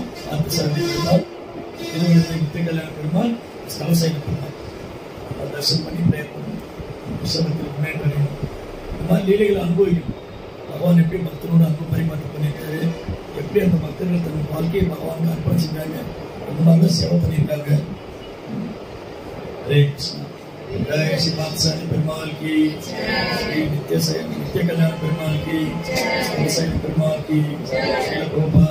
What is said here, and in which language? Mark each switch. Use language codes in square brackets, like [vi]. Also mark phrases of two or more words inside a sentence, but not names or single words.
[ta] அந்த சாரதி பெருமாள், திருவள்ளத்தை நித்திய கல்யாண பெருமாள், ஸ்தலசைன பெருமாள் தரிசனம் பண்ணி பிரேயர் பண்ணணும். புஸ்தகத்தில் முன்னேற்றம் வேணும். இந்த மாதிரி லீலைகளை அனுபவிக்கணும். பகவான் எப்படி பக்தனோட அன்பு பரிமாற்றம் பண்ணியிருக்காரு, எப்படி அந்த பக்தர்கள் தன் வாழ்க்கையை பகவானுக்கு அர்ப்பணிச்சிருக்காங்க, அந்த மாதிரிலாம் சேவை பண்ணியிருக்காங்க. ஹரே கிருஷ்ணா. [hi] जय श्री पार्थसारथी पेरुमाल की, श्री नित्य कल्याण पेरुमाल की, श्री पेरुमाल की,